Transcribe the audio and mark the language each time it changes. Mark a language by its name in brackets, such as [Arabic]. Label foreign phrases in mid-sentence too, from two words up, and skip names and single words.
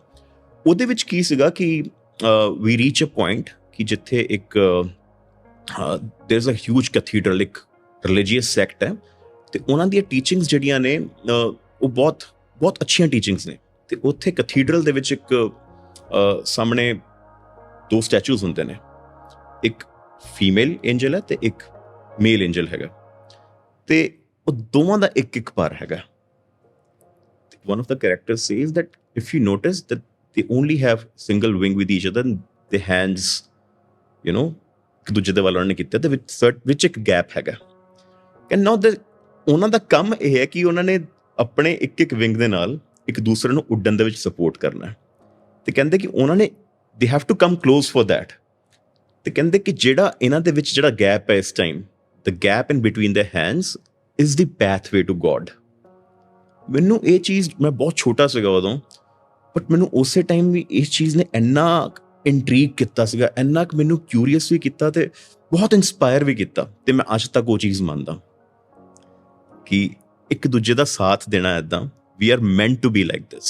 [Punjabi] ਉਹਦੇ ਵਿੱਚ ਕੀ ਸੀਗਾ ਕਿ [English] we reach a point [Punjabi] ਕਿ ਜਿੱਥੇ ਇੱਕ [English] there is a huge cathedral, [Punjabi] ਇੱਕ [English] religious sect [Punjabi] ਹੈ, ਤੇ ਉਹਨਾਂ ਦੀਆਂ ਟੀਚਿੰਗਸ ਜਿਹੜੀਆਂ ਨੇ ਉਹ ਬਹੁਤ ਬਹੁਤ ਅੱਛੀਆਂ ਟੀਚਿੰਗਸ ਨੇ। ਤੇ ਉੱਥੇ ਕੈਥੀਡਰਲ ਦੇ ਵਿੱਚ ਇੱਕ ਸਾਹਮਣੇ ਦੋ ਸਟੈਚੂਜ਼ ਹੁੰਦੇ ਨੇ, ਇੱਕ [English] female angel [Punjabi] ਹੈ ਤੇ ਇੱਕ [English] male angel [Punjabi] ਹੈਗਾ, ਤੇ ਉਹ ਦੋਵਾਂ ਦਾ ਇੱਕ ਇੱਕ ਪਰ ਹੈਗਾ। [English] One of the characters says that if you notice that they only have single wing with each other, the hands, you know, [Punjabi] ਇੱਕ ਦੂਜੇ ਦੇ ਵੱਲ ਉਹਨਾਂ ਨੇ ਕੀਤਾ, ਤੇ ਵਿੱਚ ਇੱਕ ਗੈਪ ਹੈਗਾ। [English] and now [Punjabi] ਉਹਨਾਂ ਦਾ ਕੰਮ ਇਹ ਹੈ ਕਿ ਉਹਨਾਂ ਨੇ ਆਪਣੇ ਇੱਕ ਇੱਕ ਵਿੰਗ ਦੇ ਨਾਲ ਇੱਕ ਦੂਸਰੇ ਨੂੰ ਉੱਡਣ ਦੇ ਵਿੱਚ ਸਪੋਰਟ ਕਰਨਾ, ਤੇ ਕਹਿੰਦੇ ਕਿ ਉਹਨਾਂ ਨੇ [English] they have to come close for that। [Punjabi] ਤੇ ਕਹਿੰਦੇ ਕਿ ਜਿਹੜਾ ਇਹਨਾਂ ਦੇ ਵਿੱਚ ਜਿਹੜਾ ਗੈਪ ਹੈ ਇਸ ਟਾਈਮ, [English] the gap in between their hands is the pathway to God। [Punjabi] ਮੈਨੂੰ ਇਹ ਚੀਜ਼, ਮੈਂ ਬਹੁਤ ਛੋਟਾ ਸੀਗਾ ਉਦੋਂ, ਬਟ ਮੈਨੂੰ ਉਸੇ ਟਾਈਮ ਵੀ ਇਸ ਚੀਜ਼ ਨੇ ਇੰਨਾ ਇੰਟਰੀਗ ਕੀਤਾ ਸੀਗਾ, ਇੰਨਾ ਕੁ ਮੈਨੂੰ ਕਿਊਰੀਅਸ ਵੀ ਕੀਤਾ ਤੇ ਬਹੁਤ ਇੰਸਪਾਇਰ ਵੀ ਕੀਤਾ। ਤੇ ਮੈਂ ਅੱਜ ਤੱਕ ਉਹ ਚੀਜ਼ ਮੰਨਦਾ ਕਿ ਇੱਕ ਦੂਜੇ ਦਾ ਸਾਥ ਦੇਣਾ ਇੱਦਾਂ, [English] we are meant to be like this.